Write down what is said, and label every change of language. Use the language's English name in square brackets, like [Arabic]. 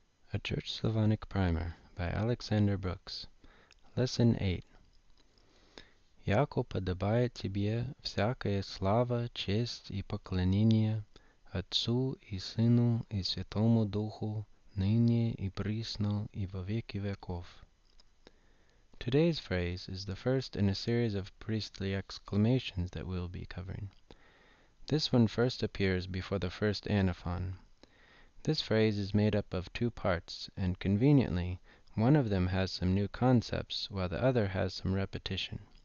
[English] A Church Slavonic Primer by Alexander Brooks. Lesson 8. [Church Slavic] Яко подобает тебе всякая слава, честь и поклонение Отцу и Сыну и Святому Духу, ныне и присно и во веки веков. [English] Today's phrase is the first in a series of priestly exclamations that we'll be covering. This one first appears before the first antiphon. This phrase is made up of two parts, and conveniently, one of them has some new concepts, while the other has some repetition.